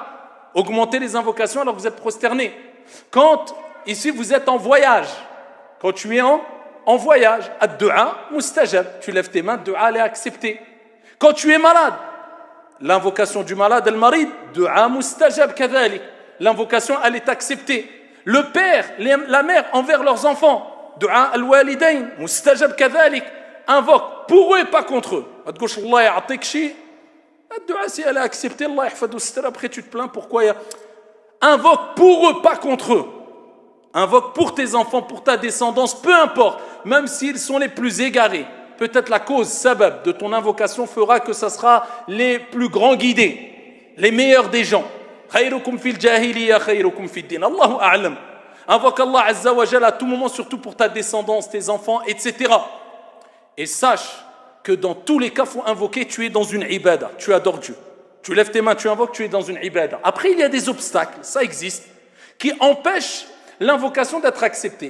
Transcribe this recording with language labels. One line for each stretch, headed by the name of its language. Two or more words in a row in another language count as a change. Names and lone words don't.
French: Augmentez les invocations alors que vous êtes prosterné. Quand ici vous êtes en voyage, quand tu es en voyage,
Arabic: الدعاء مستجاب,
French: tu lèves tes mains, du'a elle est acceptée. Quand tu es malade, l'invocation du malade, al-marid,
Arabic: دعاء مستجاب كذلك,
French: l'invocation elle est acceptée. Le père, la mère envers leurs enfants,
Arabic: دعاء الوالدين مستجاب كذلك,
French: invoque pour eux et pas contre eux.
Arabic: الله يعطيك شي,
French: ad-du'a si elle est acceptée,
Arabic: الله يحفظ سترة,
French: après tu te plains pourquoi invoque pour eux, pas contre eux. Invoque pour tes enfants, pour ta descendance, peu importe, même s'ils sont les plus égarés. Peut-être la cause, sabab, de ton invocation fera que ça sera les plus grands guidés, les meilleurs des gens.
Arabic: خيركم في الجاهلية خيركم في الدين. الله أعلم.
French: Invoque
Arabic: الله عز وجل
French: à tout moment, surtout pour ta descendance, tes enfants, etc. Et sache que dans tous les cas, il faut invoquer, tu es dans une ibada, tu adores Dieu. Tu lèves tes mains, tu invoques, tu es dans une ibada. Après, il y a des obstacles, ça existe, qui empêchent l'invocation d'être acceptée.